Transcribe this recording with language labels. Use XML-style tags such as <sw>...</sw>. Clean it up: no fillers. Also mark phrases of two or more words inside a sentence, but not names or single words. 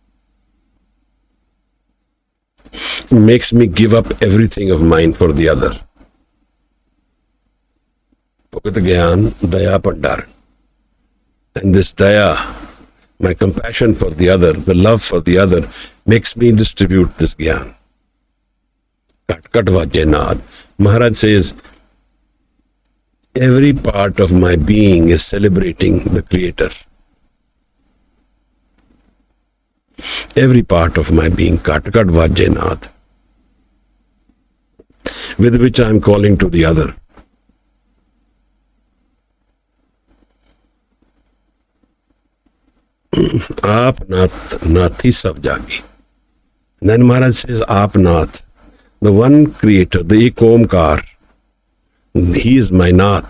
<en>It makes me give up everything of mine for the other.</en> <pa>ਭੁਗਤਿ ਗਿਆਨੁ, ਦਇਆ ਭੰਡਾਰਣਿ.</pa> <en>And this Daya, My compassion for the other, the love for the other, makes me distribute this gyan.</en> <pa>ਘਟਿ ਘਟਿ ਵਾਜਹਿ ਨਾਦ.</pa> <en>Maharaj says, every part of my being is celebrating the Creator. Every part of my being,</en> <pa>ਘਟਿ ਘਟਿ ਵਾਜਹਿ ਨਾਦ,</pa> <en>with which I am calling to the other.</en> <pa>ਆਪਿ ਨਾਥੀ ਸਭ ਜਾਕੀ.</pa> <en>Then Maharaj says,</en> <pa>ਆਪਿ ਨਾਥੁ,</pa> <en>the one Creator, the Ek Omkar, he is my Nath.</en>